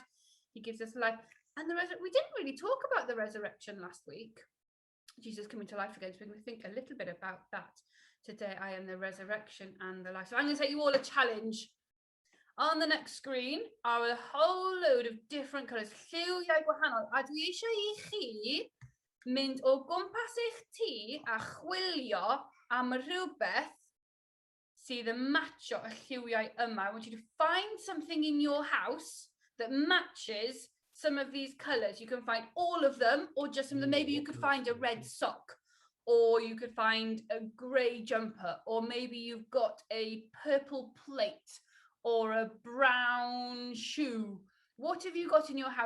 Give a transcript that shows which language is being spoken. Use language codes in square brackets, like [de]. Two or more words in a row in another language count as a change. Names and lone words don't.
[en] He gives us life. And we didn't really talk about the resurrection last week. Jesus coming to life again. So we're going to think a little bit about that today. I am the resurrection and the life. So I'm going to take you all a challenge. On the next screen are a whole load of different colours. [cy] Lliwiau gwahanol. A dwi eisiau I chi mynd o gwmpas eich tŷ a chwilio am rhywbeth sydd yn matcho y lliwiau yma. [en] I want you to find something in your house that matches some of these colours. You can find all of them or just some of them. Maybe you could find a red sock, or you could find a grey jumper, or maybe you've got a purple plate or a brown shoe What have you got in your house?